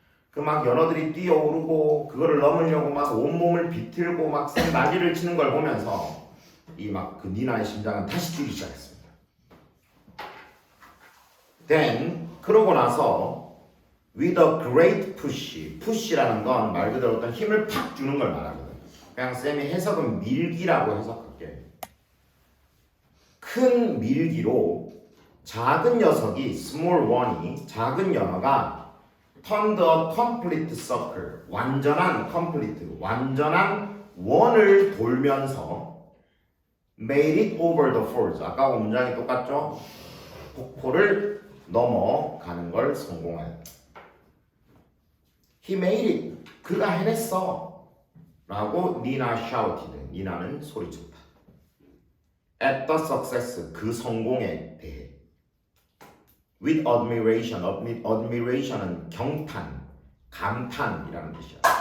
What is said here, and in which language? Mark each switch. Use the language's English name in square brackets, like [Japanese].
[Korean] 그 막 연어들이 뛰어오르고 그거를 넘으려고 막 온몸을 비틀고 막 난리를 치는 걸 보면서 이 막 그 니나의 심장은 다시 뛰기 시작했습니다. [English] Then [Korean] 그러고 나서 [English] with a great push, [Korean] push라는 건 말 그대로 어떤 힘을 팍 주는 걸 말하거든요. 그냥 쌤이 해석은 밀기라고 해석할게. 큰 밀기로 작은 녀석이 [English] small one이 [Korean] 작은 연어가 [English] turned a complete circle, 완전한 complete, [Korean] 완전한 원을 돌면서 [English] made it over the falls. [Korean] 아까 문장이 똑같죠? 폭포를 넘어가는 걸 성공하였다. [English] He made it. [Korean] 그가 해냈어. 라고 니나 shouted. 니나는 소리쳤다. [English] At the success, [Korean] 그 성공에 대해. [English] With admiration, [Korean] admiration은 경탄, 감탄이라는 뜻이야.